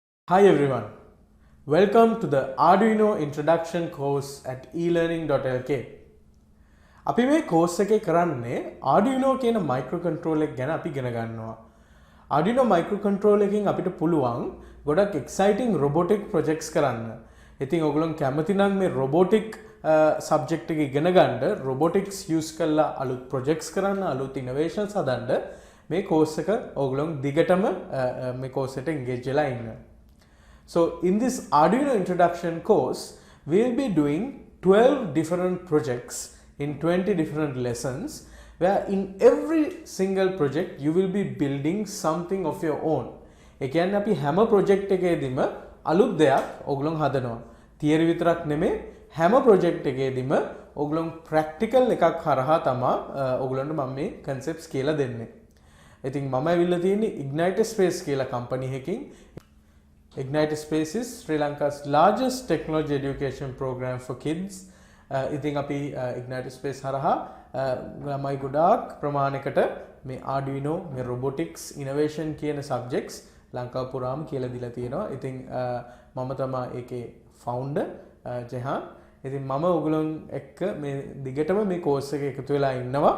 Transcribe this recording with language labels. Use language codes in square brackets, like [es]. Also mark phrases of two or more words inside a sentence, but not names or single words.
[en] Hi everyone, welcome to the Arduino Introduction course at eLearning.lk. [si] අපි මේ course එකේ කරන්නේ Arduino කියන microcontroller එක ගැන අපි ඉගෙන ගන්නවා. Arduino microcontroller එකෙන් අපිට පුළුවන් ගොඩක් [en] exciting robotic projects [si] කරන්න. ඉතින් ඔයගොල්ලෝ කැමති නම් මේ [en] robotic subject [si] එක ඉගෙන ගන්න, [en] robotics use [si] කරලා අලුත් projects කරන්න, අලුත් innovations හදන්න මේ course එක ඔයගොල්ලෝ දිගටම මේ course එකට engage වෙලා ඉන්න. [en] So in this Arduino introduction course, we will be doing 12 different projects in 20 different lessons, where in every single project you will be building something of your own. [si] එකයන් අපි හැම project එකේදීම අලුත් දෙයක් ඔයගොල්ලෝ හදනවා. theory විතරක් නෙමෙයි හැම project එකේදීම ඔයගොල්ලෝ practical එකක් හරහා තමයි ඔයගොල්ලන්ට මම මේ concepts කියලා දෙන්නේ. ඉතින් මම ඇවිල්ලා තියෙන්නේ IgniterSpace කියලා company එකකින්. [en] IgniterSpace is Sri Lanka's largest technology education program for kids. [si] ඉතින් අපි IgniterSpace හරහා ළමයි ගොඩාක් ප්‍රමාණයකට මේ Arduino, මේ robotics, innovation කියන subjects ලංකාව පුරාම කියලා දීලා තියෙනවා. ඉතින් මම තමයි ඒකේ founder ජෙහාන්. ඉතින් මම ඔයගොල්ලන් එක්ක මේ දිගටම මේ course එක එකතු වෙලා ඉන්නවා.